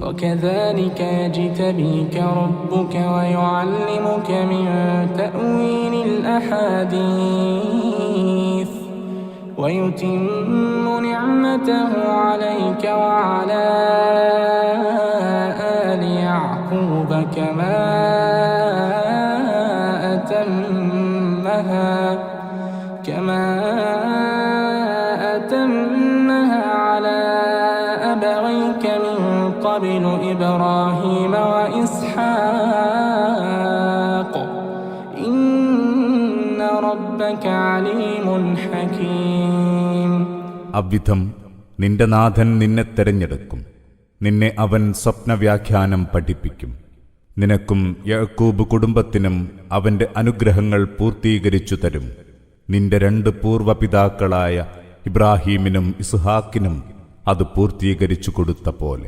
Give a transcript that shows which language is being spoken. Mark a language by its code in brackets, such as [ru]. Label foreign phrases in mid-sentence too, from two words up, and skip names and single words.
[ar] وكذلك يجتبيك ربك ويعلمك من تأويل الأحاديث ويتم نعمته عليك وعلى آل يعقوب كما أتمها على أبويك من قبل إبراهيم وإسحاق إن ربك عليم حكيم. [ml] അവിധം നിന്റെ നാഥൻ നിന്നെ തെരഞ്ഞെടുക്കും. നിന്നെ അവൻ സ്വപ്നവ്യാഖ്യാനം പഠിപ്പിക്കും. നിനക്കും യാക്കൂബ് കുടുംബത്തിനും അവന്റെ അനുഗ്രഹങ്ങൾ പൂർത്തീകരിച്ചു തരും. നിന്റെ 2 പൂർവപിതാക്കളായ ഇബ്രാഹീമിനും ഇസ്ഹാക്കിനും അത് പൂർത്തീകരിച്ചു കൊടുത്ത പോലെ.